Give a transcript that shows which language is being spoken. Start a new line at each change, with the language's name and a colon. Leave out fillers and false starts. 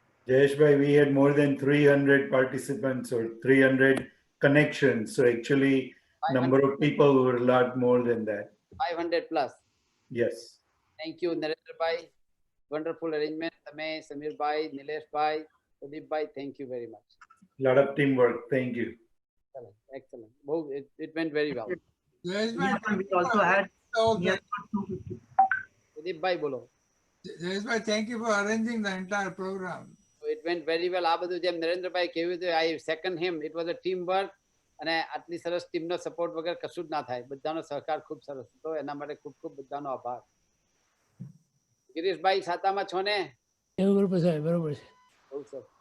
English: Jayesh bhai, we had more than 300 participants or 300 connections. So actually, number of people were a lot more than that. 500 plus. Yes. Thank you Narendrabhai. Wonderful arrangement.
Gujarati: તમે
English: Samirbhai, Nileshbhai, Pradeepbhai, thank you very much. Lot of teamwork. Thank you. Excellent. It went very well. We also had near about 250.
Gujarati: પ્રદીપભાઈ બોલો.
English: Jayesh, thank you for arranging the entire program. It went very well.
Gujarati: આ બધું જેમ નરેન્દ્રભાઈ કહ્યું હતું,
English: I second him. It was a team work.
Gujarati: અને આટલી સરસ ટીમનો સપોર્ટ વગર કશું જ ના થાય. બધાનો સહકાર ખૂબ સરસ હતો. એના માટે ખૂબ ખૂબ બધાનો આભાર. ગિરીશભાઈ સાતામાં છો ને? બરોબર સાહેબ, બરોબર છે. બહુ સરસ.